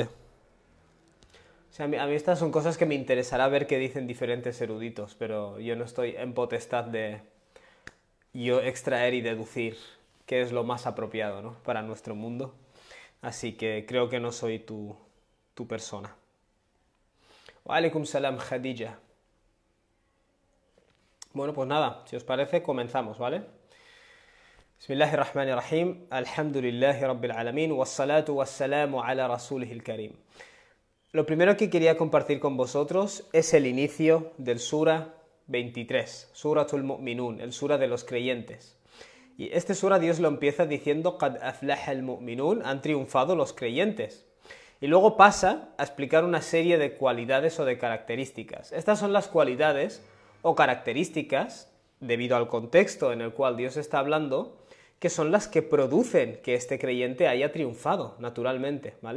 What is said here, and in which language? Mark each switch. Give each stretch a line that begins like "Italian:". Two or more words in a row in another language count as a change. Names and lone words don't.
Spanish: O sea, a mí estas son cosas que me interesará ver qué dicen diferentes eruditos, pero yo no estoy en potestad de yo extraer y deducir qué es lo más apropiado, ¿no? Para nuestro mundo. Así que creo que no soy tu persona.
Arabic: وعليكم سلام, Khadija.
Spanish: Bueno, pues nada, si os parece, comenzamos, ¿vale?
Arabic: بسم الله الرحمن الرحيم. الحمد لله رب العالمين. والصلاة والسلام على رسوله الكريم.
Spanish: Lo primero que quería compartir con vosotros es el inicio del Sura 23, Suratul Mu'minun, el Sura de los creyentes. Y este Sura Dios lo empieza diciendo
Arabic: قد أفلح المؤمنون,
Spanish: han triunfado los creyentes. Y luego pasa a explicar una serie de cualidades o de características. Estas son las cualidades o características, debido al contexto en el cual Dios está hablando, que son las que producen que este creyente haya triunfado, naturalmente, ¿vale?